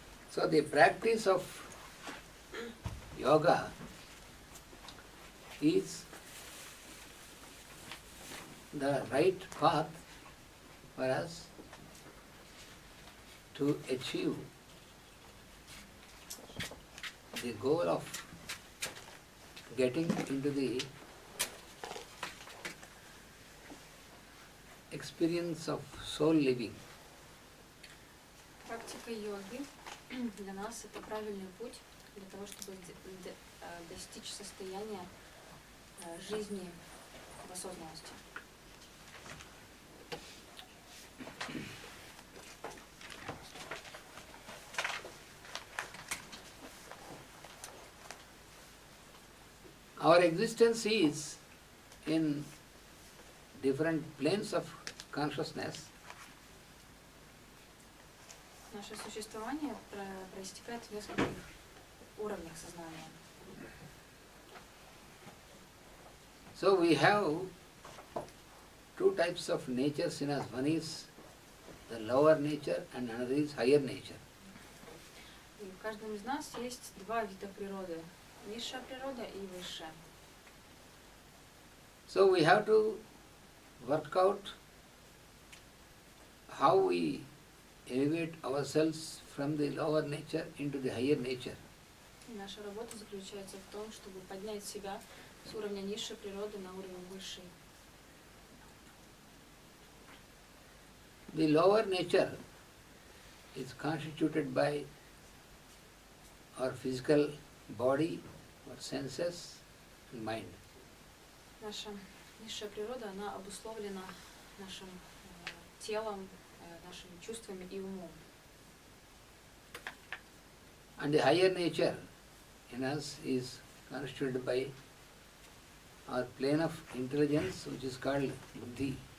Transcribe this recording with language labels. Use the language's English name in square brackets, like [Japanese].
[English] So the practice of yoga is the right path for us to achieve the goal of getting into the experience of soul living. [Russian] Практика йоги для нас это правильный путь для того, чтобы достичь состояния жизни в осознанности. [English] Our existence is in different planes of consciousness. [Russian] Наше существование проистекает в нескольких уровнях сознания. [English] So we have two types of natures in us. One is the lower nature and another is higher nature. [Russian] И в каждом из нас есть два вида природы. Низшая природа и высшая. [English] So we have to work out how we elevate ourselves from the lower nature into the higher nature. [Russian] И наша работа заключается в том, чтобы поднять себя с уровня низшей природы на уровень высшей. [English] The lower nature is constituted by our physical body, our senses, and mind. [Russian] Наша низшая природа, она обусловлена нашим телом, нашими чувствами и умом. [English] And the higher nature in us is constituted by our plane of intelligence, which is called buddhi.